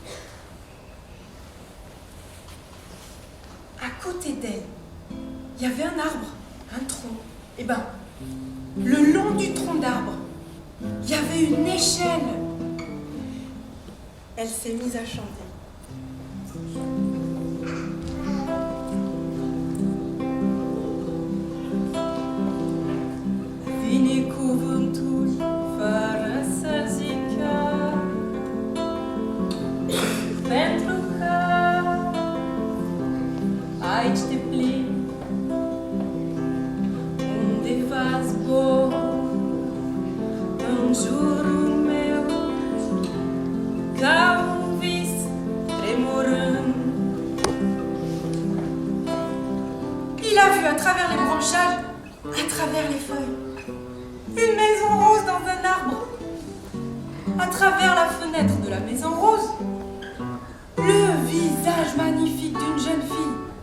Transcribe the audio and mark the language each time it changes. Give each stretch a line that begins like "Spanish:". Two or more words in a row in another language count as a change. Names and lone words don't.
French: À côté d'elle, il y avait un arbre, un tronc. Et ben, le long du tronc d'arbre, il y avait une échelle. Elle s'est mise à chanter.
Romanian: Vine cuvântul fără să zică, pentru că aici te plimbi, undeva zbor, în jurul meu, ca un vis tremurând.
French: Il a vu à travers les branchages, à travers les feuilles, une maison rose dans un arbre. À travers la fenêtre de la maison rose, le visage magnifique d'une jeune fille.